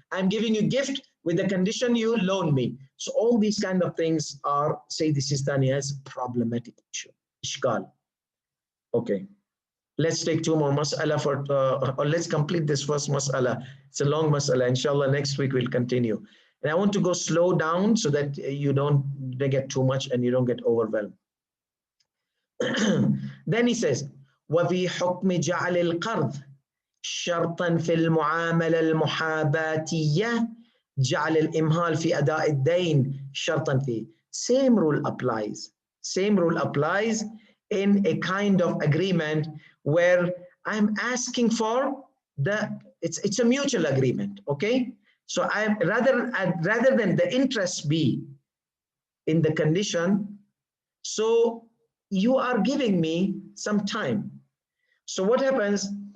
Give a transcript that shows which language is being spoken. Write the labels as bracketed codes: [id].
[en] I'm giving you gift with the condition you loan me. So all these kind of things are, say, the Sistani has problematic issue. Ishkal. Okay. Let's take two more mas'ala or let's complete this first mas'ala. It's a long mas'ala. Inshallah, next week we'll continue. And I want to go slow down so that you don't get too much and you don't get overwhelmed. Then he says, [ar] وَفِي حُكْمِ جَعْلِ الْقَرْضِ شَرْطًا فِي الْمُعَامَلَةِ الْمُحَابَاتِيَّةِ جعل الإمهال في أداء الدين شرطا فيه. [en] Same rule applies. Same rule applies in a kind of agreement where I'm asking for it's a mutual agreement. Okay, so I'm rather than the interest be in the condition, so you are giving me some time. So what happens?